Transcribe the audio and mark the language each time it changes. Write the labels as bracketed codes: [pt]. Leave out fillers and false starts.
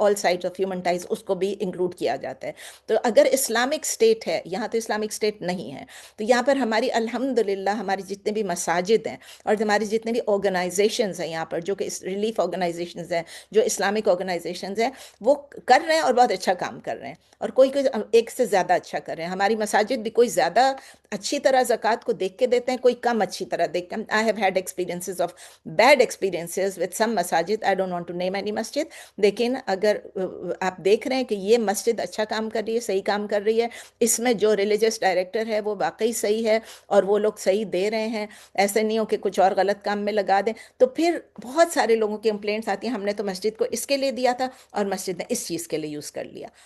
[en] all sides of human ties [ur] اس کو بھی include کیا جاتا ہے. تو اگر اسلامک اسٹیٹ ہے، یہاں تو اسلامک اسٹیٹ نہیں ہے، تو یہاں پر ہماری الحمدللہ ہماری جتنے بھی مساجد ہیں اور ہماری جتنے بھی آرگنائزیشنز ہیں یہاں پر، جو کہ ریلیف آرگنائزیشنز ہیں، جو اسلامک آرگنائزیشنز ہیں، وہ کر رہے ہیں اور بہت اچھا کام کر رہے ہیں، اور کوئی ایک سے زیادہ اچھا کر رہے ہیں. ہماری مساجد بھی کوئی زیادہ اچھی طرح زکوٰۃ کو دیکھ کے دیتے ہیں، کوئی کم اچھی طرح دیکھتے ہیں. [en] I have had experiences of bad experiences with some مساجد. I don't want to name any مسجد. [ur] لیکن اگر آپ دیکھ رہے ہیں کہ یہ مسجد اچھا کام کر رہی ہے، صحیح کام کر رہی ہے، اس میں جو ریلیجس ڈائریکٹر ہے وہ واقعی صحیح ہے اور وہ لوگ صحیح دے رہے ہیں، ایسے نہیں ہو کہ کچھ اور غلط کام میں لگا دیں، تو پھر بہت سارے لوگوں کی کمپلینٹس آتی ہیں ہم نے تو مسجد کو اس کے لیے دیا تھا اور مسجد نے اس چیز کے لیے یوز کر لیا.